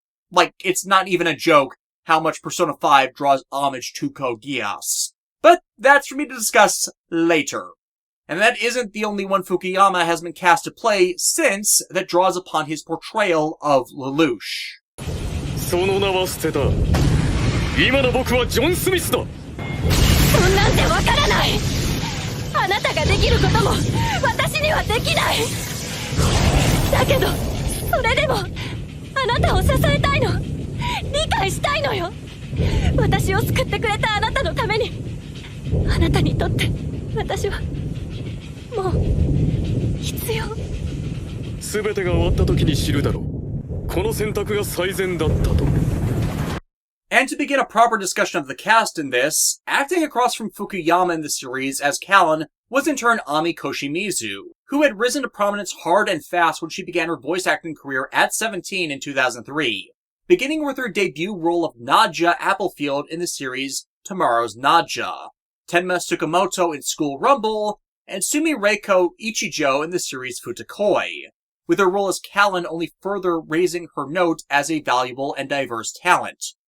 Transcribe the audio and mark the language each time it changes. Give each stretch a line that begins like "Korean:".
English: Like, it's not even a joke how much Persona 5 draws homage to Code Geass. But that's for me to discuss later. And that isn't the only one Fukuyama has been cast to play since that draws upon his portrayal of Lelouch.
Japanese: その名は捨てた。今の僕はジョン・スミスだ。そんなんでわからない。あなたができることも私にはできない。だけどそれでもあなたを支えたいの。理解したいのよ。私を救ってくれたあなたのために。あなたにとって私はもう必要。全てが終わった時に知るだろう。この選択が最善だったと。
English: And to begin a proper discussion of the cast in this, acting across from Fukuyama in the series as Callan was in turn Ami Koshimizu, who had risen to prominence hard and fast when she began her voice acting career at 17 in 2003, beginning with her debut role of Nadja Applefield in the series Tomorrow's Nadja, Tenma Tsukamoto in School Rumble, and Sumi Reiko Ichijo in the series Futakoi, with her role as Callan only further raising her note as a valuable and diverse talent.